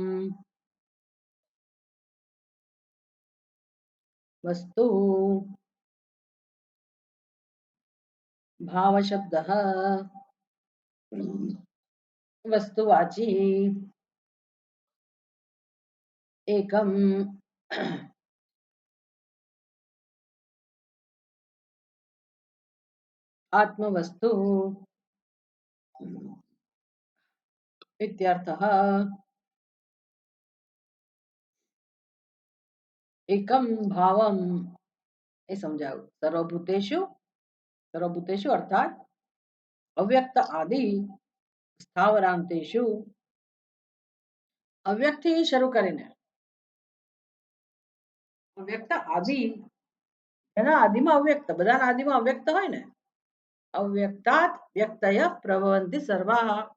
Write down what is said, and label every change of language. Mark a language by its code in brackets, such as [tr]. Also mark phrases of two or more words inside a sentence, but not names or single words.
[sa] वस्तु, भाव शब्दः वस्तुवाची एकम आत्मवस्तु इत्यर्थः. एकम भावम [gu] એ સમજાવું. [sa] सर्वभूतेषु, सर्वभूतेषु [gu] અર્થાત [sa] अव्यक्त आदि स्थावरान्तेषु, [gu] અવ્યક્તથી શરૂ કરીને અવ્યક્ત આદિ, એના આદિમાં અવ્યક્ત, બધાના આદિમાં અવ્યક્ત હોય ને, [sa] अव्यक्तात् व्यक्तयः प्रभवन्ति सर्वाः.